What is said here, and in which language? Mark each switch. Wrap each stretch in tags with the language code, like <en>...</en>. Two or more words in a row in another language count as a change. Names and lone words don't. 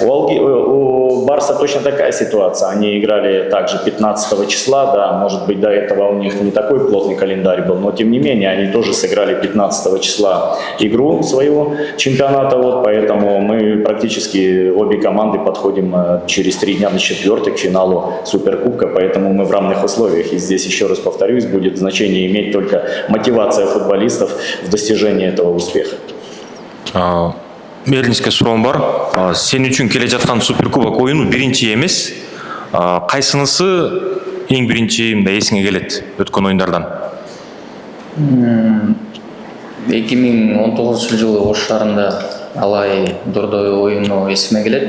<ru>У Барса точно такая ситуация. Они играли также 15 числа, да, может быть, до этого у них не такой плотный календарь был, но тем не менее, они тоже сыграли 15 числа игру своего чемпионата, вот, поэтому мы практически обе команды подходим через 3 дня на 4-й к финалу Суперкубка, поэтому мы в равных условиях. И здесь, еще раз повторюсь, будет значение иметь только мотивация футболистов в достижении этого успеха.</ru> <ky>Мерлинская суроом бар. Сен үчүн келе жаткан суперкубок оюну биринчи эмес. Кайсынысы эң биринчи мындай эсиңе келет өткөн оюндардан? 2019 жылы Ош шаарында Алай Дордой оюну эсиме келет.</ky>